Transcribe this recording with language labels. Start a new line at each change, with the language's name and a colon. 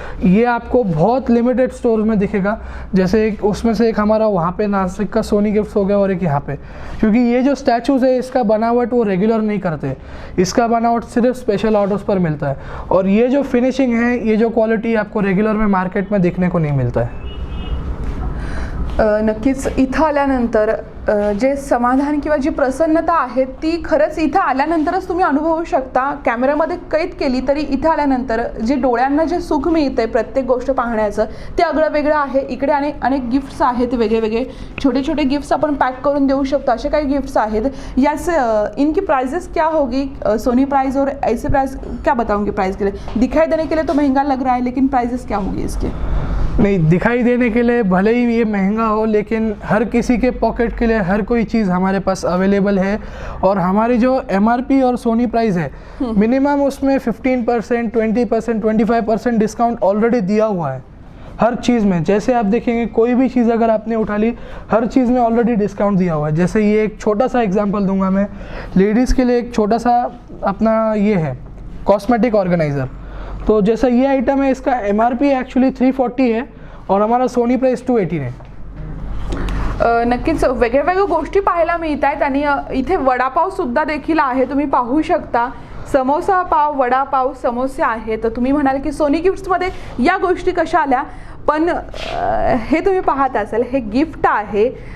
Hindi: ये आपको बहुत लिमिटेड स्टोर में दिखेगा. जैसे एक उसमें से एक हमारा वहाँ पे नासिक का सोनी गिफ्ट्स हो गया और एक यहाँ पे, क्योंकि ये जो स्टैचूज़ है इसका बनावट वो रेगुलर नहीं करते. इसका बनावट सिर्फ स्पेशल ऑर्डर्स पर मिलता है और ये जो फिनिशिंग है, ये जो क्वालिटी आपको रेगुलर में मार्केट में देखने को नहीं मिलता है.
Marathi: नक्कीच इथं आल्यानंतर जे समाधान किंवा जी प्रसन्नता आहे ती खरंच इथं आल्यानंतरच तुम्ही अनुभवू शकता. कॅमेऱ्यामध्ये कैद केली तरी इथं आल्यानंतर जे डोळ्यांना जे सुख मिळतंय प्रत्येक गोष्ट पाहण्याचं ते आगळं वेगळं आहे. इकडे अनेक गिफ्ट्स आहेत, वेगळे वेगळे छोटे छोटे गिफ्ट्स आपण पॅक करून देऊ शकतो, असे काही गिफ्ट्स आहेत.
Hindi: याचे इनकी प्राइजेस क्या होगी, सोनी प्राइस और ऐसे प्राइस क्या बताऊंगी प्राइस के लिए? दिखाई देने के लिए तो महंगा लग रहा है, लेकिन प्राइजेस क्या होगी इसके? नहीं, दिखाई देने के लिए भले ही ये महंगा हो, लेकिन हर किसी के पॉकेट के लिए हर कोई चीज़ हमारे पास अवेलेबल है. और हमारी जो MRP और सोनी प्राइस है मिनिमम उसमें 15%, 20%, 25% डिस्काउंट ऑलरेडी दिया हुआ है हर चीज़ में. जैसे आप देखेंगे कोई भी चीज़ अगर आपने उठा ली, हर चीज़ में ऑलरेडी डिस्काउंट दिया हुआ है. जैसे ये एक छोटा सा एग्जांपल दूंगा मैं, लेडीज़ के लिए एक छोटा सा अपना ये है कॉस्मेटिक ऑर्गेनाइज़र. तो जैसा ये आइटम है इसका MRP एक्चुअली 340 है और हमारा सोनी प्राइस 280 है.
Marathi: नक्कीच वेगळ्या वेगळ्या गोष्टी पाहायला मिळत आहेत आणि इथे वडापाव सुद्धा देखील आहे, तुम्ही पाहू शकता. समोसा पाव, वडापाव, समोसे आहेत. तर तुम्ही म्हणाल की सोनी गिफ्ट्समध्ये या गोष्टी कशा आल्या, पण हे तुम्ही पाहत असाल हे गिफ्ट आहे.